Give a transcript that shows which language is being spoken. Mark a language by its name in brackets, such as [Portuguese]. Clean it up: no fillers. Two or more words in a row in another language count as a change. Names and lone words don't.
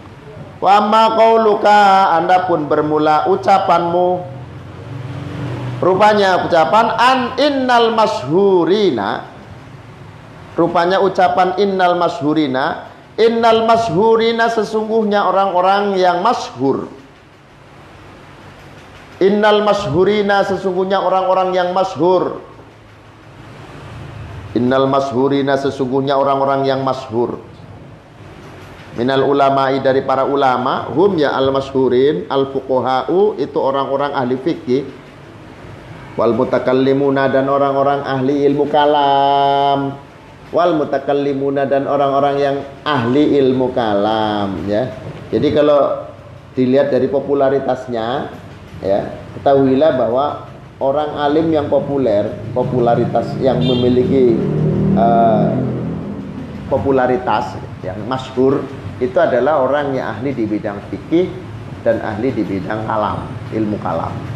[Arabic] وما قولك, [Indonesian] andapun bermula ucapanmu, rupanya ucapan [Arabic] إن المشهورين, [Indonesian] rupanya ucapan [Arabic] إن المشهورين [Indonesian] sesungguhnya orang-orang yang masyhur. [Arabic] إن المشهورين [Indonesian] sesungguhnya orang-orang yang masyhur. [Arabic] إن المشهورين [Indonesian] sesungguhnya orang-orang yang masyhur. [Arabic] من العلماء [Indonesian] dari para ulama, [Arabic] هم يا المشهورين الفقهاء [Indonesian] itu orang-orang ahli fikih, [Arabic] والمتكلمون [Indonesian] dan orang-orang ahli ilmu kalam, [Arabic] والمتكلمون [Indonesian] dan orang-orang yang ahli ilmu kalam, ya. Jadi kalau dilihat dari popularitasnya, ya, ketahuilah bahwa orang alim yang populer, popularitas yang memiliki popularitas yang masyhur, itu adalah orang yang ahli di bidang fikih dan ahli di bidang kalam, ilmu kalam.